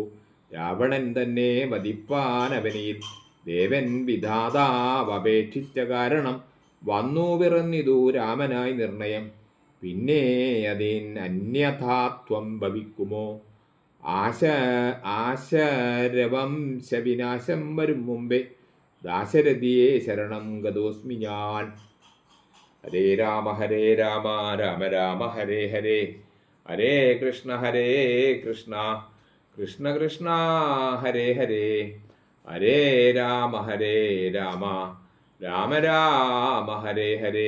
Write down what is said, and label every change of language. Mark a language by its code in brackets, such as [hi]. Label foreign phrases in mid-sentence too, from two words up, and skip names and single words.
[ml] രാവണൻ തന്നെ വധിപ്പാനവനിൽ ദേവൻ വിധാതാവപേക്ഷിച്ച കാരണം വന്നു പിറന്നിതു രാമനായി നിർണയം. പിന്നെ അതിനന്യഥാത്വം ഭവിക്കുമോ. ആശരവംശവിനാശം വരും മുമ്പേ ദാശരഥിയെ ശരണം ഗതോസ്മി ഞാൻ. [sa] ഹരേ രാമ രാമ രാമ ഹരേ ഹരേ. ഹരേ കൃഷ്ണ കൃഷ്ണ കൃഷ്ണ ഹരേ ഹരേ. ഹരേ രാമ രാമ രാമ ഹരേ ഹരേ.